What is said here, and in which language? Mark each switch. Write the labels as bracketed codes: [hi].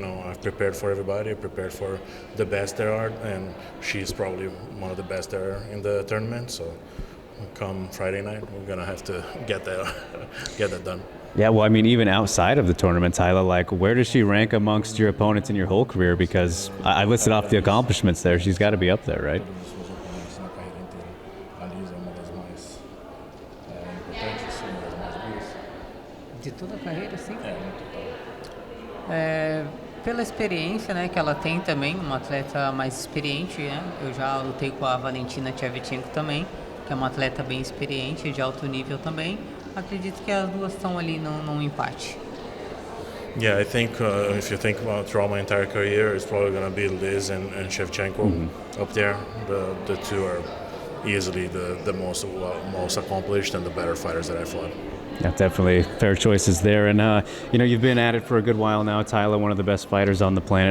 [en] I've prepared for everybody. I've prepared for the best there are, and she's probably one of the best there in the tournament. So come Friday night, we're gonna have to get that done. Yeah, well, I mean, even outside of the tournament, Tyla, like, where does she rank amongst your opponents in your whole career? Because I listed off the accomplishments there. She's got to be up there, right? [pt] Todos os seus oponentes na carreira inteira. A Liz é uma das mais importantes, uma das mais duras. De toda a carreira, sim. No total. Pela experiência, né, que ela tem também, uma atleta mais experiente, né? Eu já lutei com a Valentina Shevchenko também, que é uma atleta bem experiente, de alto nível também. Acredito que as duas estão ali num empate. [en] Yeah, I think if you think about throughout my entire career, it's probably going to be Liz and Shevchenko up there. The two are easily the most accomplished and the better fighters that I fought. Yeah, definitely fair choices there. And, you've been at it for a good while now, Tyla, one of the best fighters on the planet.